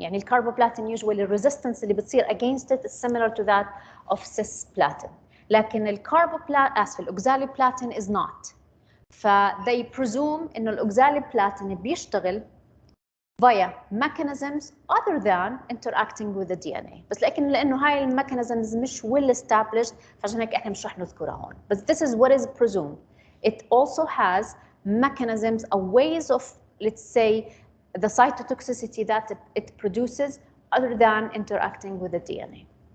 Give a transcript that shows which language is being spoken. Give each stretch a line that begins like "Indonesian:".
English: يعني الكاربوبلاتين usually الريزيستنس
Arabic: اللي بتصير
English: against it is similar to that of cisplatin. لكن الأوكزاليبلاتين is not. ف they presume إنه الأوكزاليبلاتين
Arabic: بيشتغل
English: via mechanisms other than interacting with the DNA.
Arabic: بس لأنه هاي الميكانيزمز مش well established فعشان هيك احنا مش رح نذكرها هون.
English: But this is what is presumed. It also has mechanisms or ways of let's say the cytotoxicity that it produces other than interacting with the DNA.